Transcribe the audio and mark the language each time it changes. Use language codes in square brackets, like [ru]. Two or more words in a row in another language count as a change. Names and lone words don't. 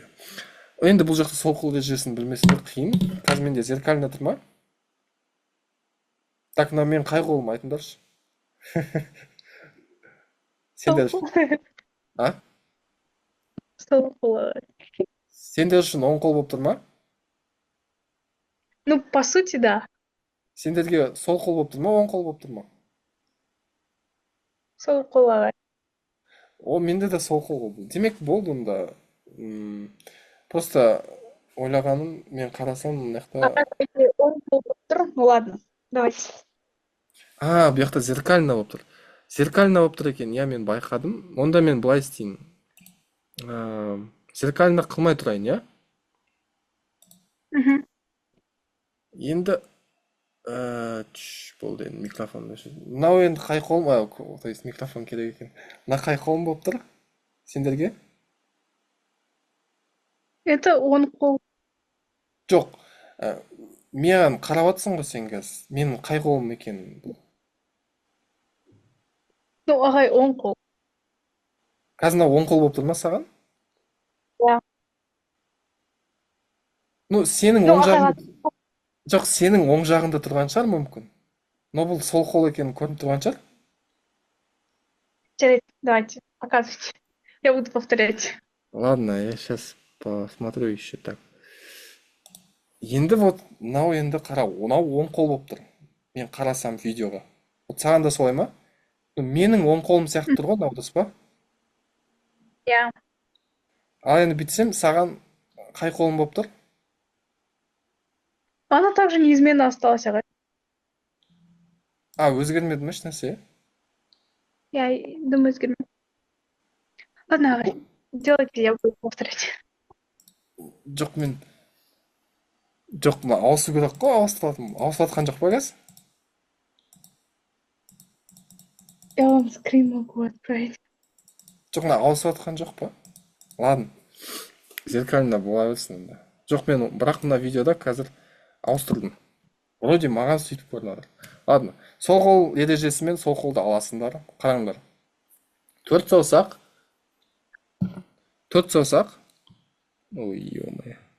[kk] Енді бұл жақта сол қол ережесін білмесеңдер қиын. Қазір менде зеркально тұр ма? Так, мына мен қай қолым айтыңдаршы. Сендер үшін. А? Сол қолы. Сендер үшін оң қол болып тұр ма? [ru] Ну, по сути, да. [kk] Сендерге сол қол болып тұр ма, оң қол болып тұр ма? Сол қолы. О, менде де сол қол болды. Демек болды онда. Просто ойлағаным, мен қарасам мына жақта. Он қол болып тұр. [ru] Ну, ладно, давайте. [kk] Бұл жақта зеркально болып тұр. Зеркально болып тұр екен, иә, мен байқадым. Онда мен былай істеймін. Зеркально қылмай тұрайын, иә? Енді болды енді микрофон. Мынау енді қай қолым, [ru] то есть [kk] микрофон керек екен. Мына қай қолым болып тұр? Сендерге? Это он қол. Жоқ. Маған қарап жатсың ғой сен қазір. Менің қай қолым екенін бұл. Ну, ағай, он қол. Қазір мынау оң қол болып тұр ма саған? Иә. Ну, сенің Ну, оң ағайға жағында. Жоқ, сенің оң жағында тұрған шығар мүмкін. Но бұл сол қол екенін көрініп тұрған шығар. жарайды, [ru] давайте, показывайте. Я буду повторять. Ладно, я сейчас посмотрю еще так. [kk] Енді вот мынау енді қара, мынау оң қол болып тұр. Мен қарасам видеоға. Вот саған да солай ма? Менің оң қолым сияқты тұр ғой, мынау дұрыс па? Иә. Ал енді бүйтсем, саған қай қолым болып тұр? [ru] Она также неизменно осталась, [kk] ағай. Өзгермеді ме ешнәрсе? [ru] Я думаю, өзгермеді. Ладно, ағай, делайте, я буду повторять. [kk] Жоқ, жоқ, мына ауысу керек қой, ауыстыратын. Ауысыватқан жоқ па қазір? [ru] Я вам скрин могу отправить. [kk] Жоқ, мына ауысыватқан жоқ па? Ладно, зеркально бола берсін енді. Жоқ, мен бірақ мына видеода қазір ауыстырдым. Вроде маған сөйтіп көрінеді. Ладно, сол қол ережесімен сол қолды аласыңдар. Қараңдар. 4 саусақ. Ой, ё-моё.